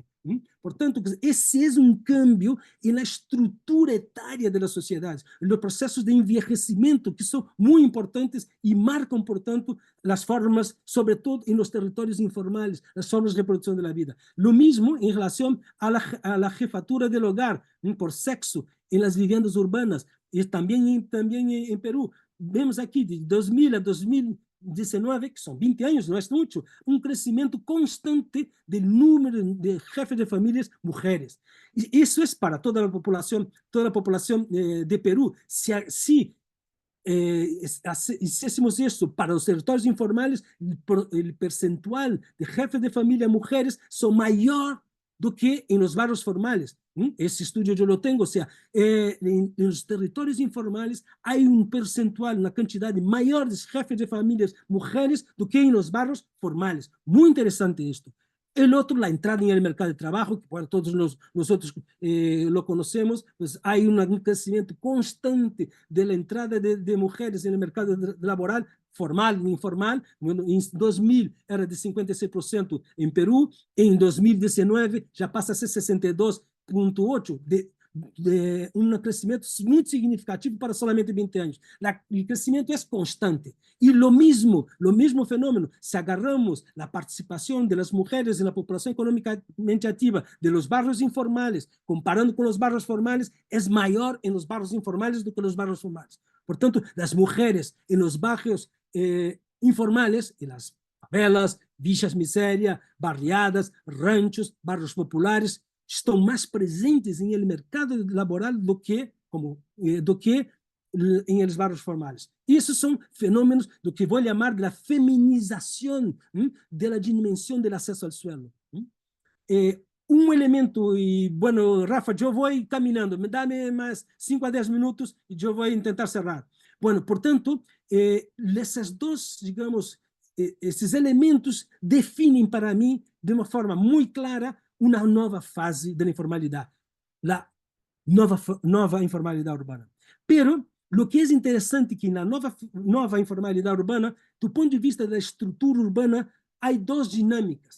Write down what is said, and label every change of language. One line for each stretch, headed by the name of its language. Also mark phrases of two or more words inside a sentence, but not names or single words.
Portuguese: Portanto, esse é cambio na estrutura etária da sociedade, nos processos de envelhecimento que são muito importantes e marcam, portanto, as formas, sobretudo nos territórios informais, as formas de reprodução da vida. Lo mesmo em relação à jefatura do hogar, por sexo, em
Spanish: las viviendas urbanas,
Portuguese: e também em Peru. Vemos aqui, de 2000 a 2019, que são 20 anos, não é muito, crescimento constante do número de jefes de famílias mulheres. E isso é para toda a população de Peru. Se hiciésemos isso para os territórios informais, o percentual de jefes de família mulheres são maior do que em
Spanish: los barrios formales.
Portuguese: Esse estudo eu lo tenho, ou seja, nos territórios informais há percentual, uma quantidade maior de jefes de famílias mulheres do que em
Spanish: los barrios formales.
Portuguese: Muito interessante isto.
Spanish: El otro, la entrada en el mercado de trabajo, que bueno, todos nosotros lo conocemos, pues hay un crecimiento constante de la entrada de mujeres en el mercado laboral,
Portuguese: formal e informal. Bueno, em 2000 era de 56% em Peru, em 2019 já passa a ser 62,8%, de crescimento muito significativo para solamente 20 anos. O crescimento é constante. E o mesmo fenômeno, se agarramos a participação das mulheres na população economicamente ativa de
Spanish: los barrios
Portuguese: informais, comparando com os barrios formais, é maior em
Spanish: los barrios
Portuguese: informais do que nos barrios formais. Portanto, as mulheres em
Spanish: los barrios
Portuguese: informais, e nas favelas, villas miséria,
Spanish: barriadas, ranchos, barrios populares,
Portuguese: estão mais presentes no mercado laboral do que em
Spanish: los barrios
Portuguese: formais. Esses são fenômenos do que vou chamar de feminização da dimensão do acesso ao suelo. Elemento, e, bueno, Rafa, eu vou caminhando, dá-me mais 5 a 10 minutos e eu vou tentar cerrar. Bueno, portanto, esses dois, digamos, esses elementos definem para mim, de uma forma muito clara, uma nova fase da informalidade, a nova informalidade urbana. Pero, o que é interessante que na nova informalidade urbana, do ponto de vista da estrutura urbana, há duas dinâmicas.